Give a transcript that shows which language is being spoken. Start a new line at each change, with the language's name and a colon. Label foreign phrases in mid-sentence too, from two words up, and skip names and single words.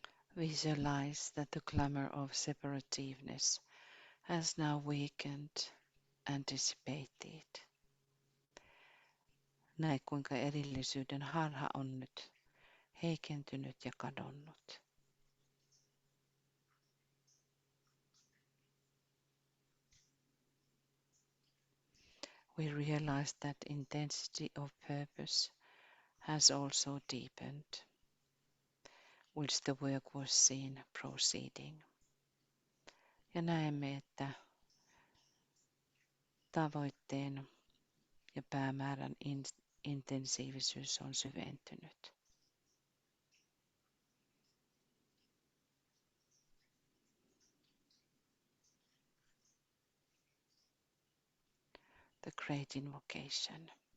English: Visualize that the glamour of separativeness has now weakened and dissipated.
Finnish: Näe kuinka erillisyyden harha on nyt heikentynyt ja kadonnut.
English: We realize that intensity of purpose has also deepened, which the work was seen proceeding.
Finnish: Ja näemme, että tavoitteen ja päämäärän intensiivisyys on syventynyt.
English: The Great Invocation.